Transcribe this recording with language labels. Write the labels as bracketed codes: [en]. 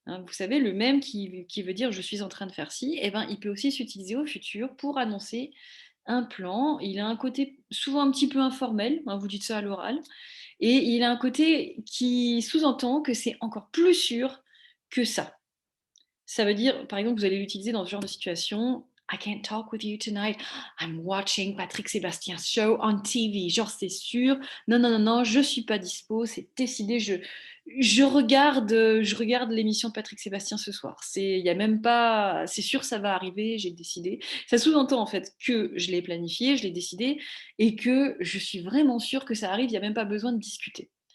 [fr] Vous savez, le même qui veut dire je suis en train de faire ci, eh ben, il peut aussi s'utiliser au futur pour annoncer un plan. Il a un côté souvent un petit peu informel, vous dites ça à l'oral, et il a un côté qui sous-entend que c'est encore plus sûr que ça. Ça veut dire, par exemple, vous allez l'utiliser dans ce genre de situation. [en] I can't talk with you tonight. I'm watching Patrick Sébastien show on TV. [fr] Genre, c'est sûr. Non, non, non, non, je suis pas dispo. C'est décidé. Je regarde l'émission de Patrick Sébastien ce soir. Il y a même pas. C'est sûr, ça va arriver. J'ai décidé. Ça sous-entend en fait que je l'ai planifié, je l'ai décidé, et que je suis vraiment sûre que ça arrive. Il n'y a même pas besoin de discuter.